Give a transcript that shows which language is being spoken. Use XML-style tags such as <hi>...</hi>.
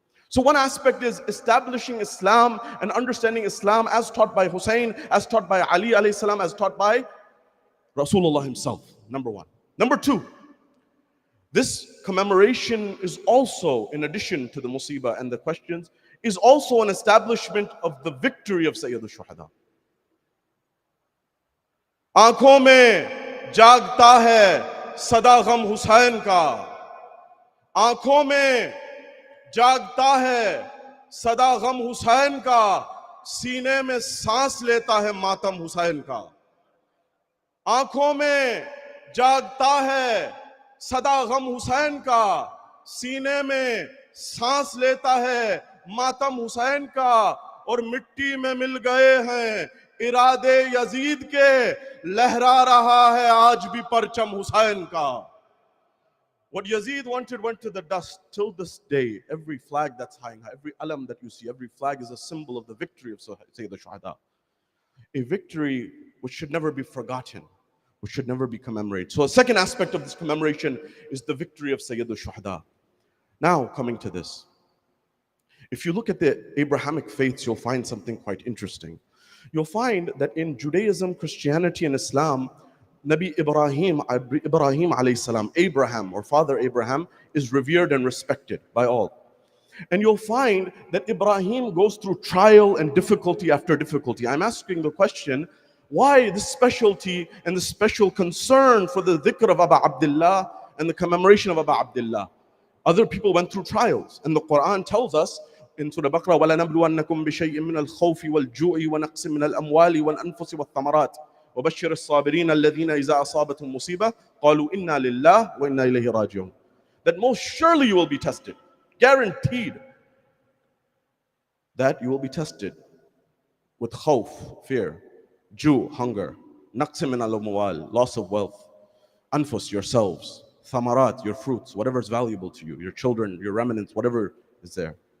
<en>So one aspect is establishing Islam and understanding Islam as taught by Hussein, as taught by Ali alayhi salam, as taught by Rasulullah himself, number one. Number two, this commemoration is also, in addition to the musibah and the questions, is also an establishment of the victory of Sayyid al-Shuhada.</en> <hi>आंखों में जागता है सदा गम हुसैन का, आंखों में जागता है सदा गम हुसैन का, सीने में सांस लेता है मातम हुसैन का, आंखों में जागता है सदा गम हुसैन का, सीने में सांस लेता है मातम हुसैन का, और मिट्टी में मिल गए हैं इरादे यजीद के, लहरा रहा है आज भी परचम हुसैन का.</hi> <en>What Yazid wanted went to the dust. Till this day, every flag that's high, every alam that you see, every flag is a symbol of the victory of Sayyid al-Shuhada. A victory which should never be forgotten, which should never be commemorated. So a second aspect of this commemoration is the victory of Sayyid al-Shuhada. Now, coming to this. If you look at the Abrahamic faiths, you'll find something quite interesting. You'll find that in Judaism, Christianity, and Islam, Nabi Ibrahim alayhi salam, Abraham or Father Abraham, is revered and respected by all. And you'll find that Ibrahim goes through trial and difficulty after difficulty. I'm asking the question, why this specialty and the special concern for the dhikr of Aba Abdullah and the commemoration of Aba Abdullah? Other people went through trials, and the Quran tells us in Surah Baqarah,</en> <ar>وَلَنَبْلُوَنَّكُمْ بِشَيْءٍ مِّنَ الْخَوْفِ وَالْجُوعِ وَنَقْصٍ مِّنَ الْأَمْوَالِ وَالْأَنفُسِ وَالثَّمَرَاتِ وَبَشِّرِ الصَّابِرِينَ الَّذِينَ إِذَا أَصَابَتْهُم مُّصِيبَةٌ قَالُوا إِنَّا لِلَّهِ وَإِنَّا إِلَيْهِ رَاجِعُونَ.</ar> <en>That most surely you will be tested, guaranteed that you will be tested with khawf, fear, ju', hunger, naqs min al-amwal, loss of wealth, anfus, yourselves, thamarat, your fruits, whatever is valuable to you, your children, your remnants, whatever is there.</en>